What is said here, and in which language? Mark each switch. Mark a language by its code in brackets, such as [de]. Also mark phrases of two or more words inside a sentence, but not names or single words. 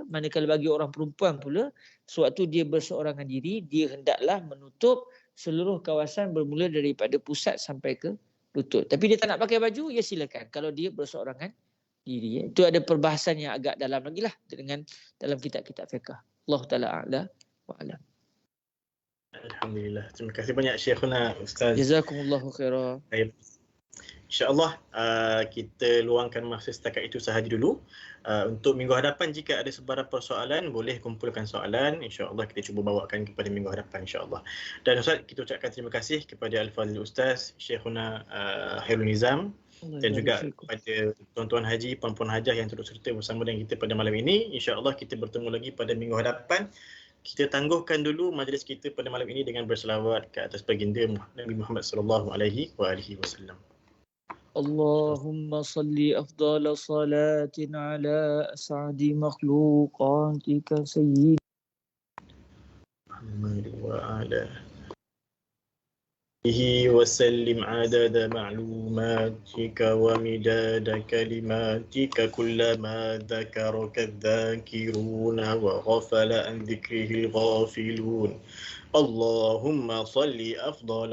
[ms] Manakala bagi orang perempuan pula, sewaktu dia berseorangan diri, dia hendaklah menutup seluruh kawasan bermula daripada pusat sampai ke lutut. Tapi dia tak nak pakai baju, ya silakan. Kalau dia berseorangan diri. Itu ada perbahasan yang agak dalam lagi lah dengan dalam kitab-kitab fiqh. [ar] الله تعالى أعلى وأعلم. [ms] Alhamdulillah. Terima kasih banyak Syekhuna Ustaz. [ar] جزاكم الله خيرا. [ms] InsyaAllah kita luangkan masa setakat itu sahaja dulu. Untuk minggu hadapan jika ada sebarang persoalan, boleh kumpulkan soalan. InsyaAllah kita cuba bawakan kepada minggu hadapan insyaAllah. Dan Ustaz, kita ucapkan terima kasih kepada Al-Fadhil Ustaz Syekhuna Khairul Nizam dan juga kepada tuan-tuan haji, puan-puan hajah yang turut serta bersama dengan kita pada malam ini. InsyaAllah kita bertemu lagi pada minggu hadapan. Kita tangguhkan dulu majlis kita pada malam ini dengan berselawat ke atas baginda Nabi Muhammad [ar] صلى الله عليه وسلم. اللهم صل أفضل صلاة على أسعد مخلوقاتك سيد محمد وعلى وسلم عدد معلوماتك ومداد كلماتك كلما ذكرك الذاكرون وغفل عن ذكره الغافلون اللهم صل أفضل